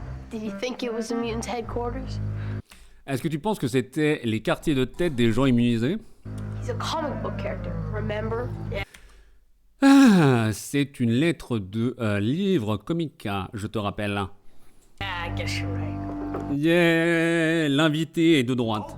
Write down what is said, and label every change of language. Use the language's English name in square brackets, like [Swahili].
[English] Did you think it was the mutants' headquarters? [French] Est-ce que tu penses que c'était les quartiers de tête des gens immunisés? [English] He's a comic book character, remember? Yeah. [French] Ah, c'est une lettre de livre comique, je te rappelle. [English] I guess you're right. [French] Yeah, l'invité est de droite.